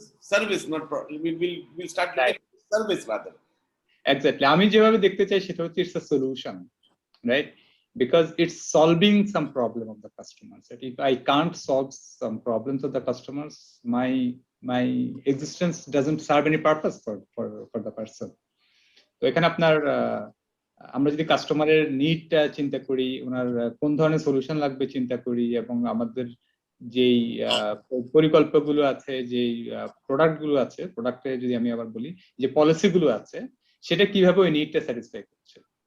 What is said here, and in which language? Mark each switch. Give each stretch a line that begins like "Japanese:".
Bangla: Service, not
English: we'll start looking at service rather.
Bangla: Exactly, আমি যেভাবে দেখতে চাই সেটা হচ্ছে
English: it's a solution, right? Because it's solving some problem of the customers. That if I can't solve some problems of the customers, my existence doesn't serve any purpose for the person.
Bangla: তো এখানে আপনার আমরা যদি কাস্টমারের নিডটা চিন্তা করি, ওনার কোন ধরনের সলিউশন লাগবে চিন্তা করি, এবং আমাদের যেই পরিকল্পনাগুলো আছে, যেই প্রোডাক্টগুলো আছে, প্রোডাক্টে যদি আমি আবার বলি যে পলিসিগুলো আছে, সেটা কিভাবে ওই নিডটা স্যাটিসফাই করছে।